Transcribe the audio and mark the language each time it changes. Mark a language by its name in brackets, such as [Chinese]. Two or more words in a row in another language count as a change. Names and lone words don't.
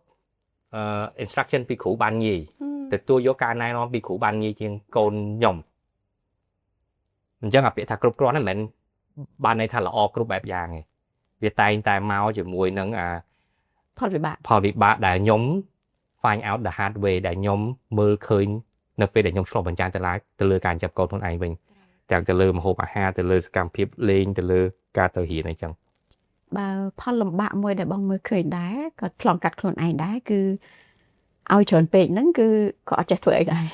[Khmer] instruction ពីគ្រូបានងាយទទួលយកការណែនាំពីគ្រូបានងាយជាងកូនខ្ញុំអញ្ចឹងអាពាក្យថាគ្រប់គ្រាន់ហ្នឹងមិនមែនបានន័យថាល្អគ្រប់បែបយ៉ាងទេវាតែងតែមកជាមួយនឹងផលវិបាកដែលខ្ញុំ [English] find out the hard way [Khmer] ដែលខ្ញុំមើលឃើញនៅពេលដែលខ្ញុំឆ្លុះបញ្ចាំងទៅលើការចាប់កូនខ្លួនឯងវិញទាំងទៅលើម្ហូបអាហារទៅលើសកម្មភាពលេងទៅលើការទៅរៀនអីចឹង បើផលលំបាកមួយដែលបងមើលឃើញដែរក៏ឆ្លងកាត់ខ្លួនឯងដែរគឺឲ្យច្រើនពេកហ្នឹងគឺក៏អត់ចេះធ្វើអីដែរ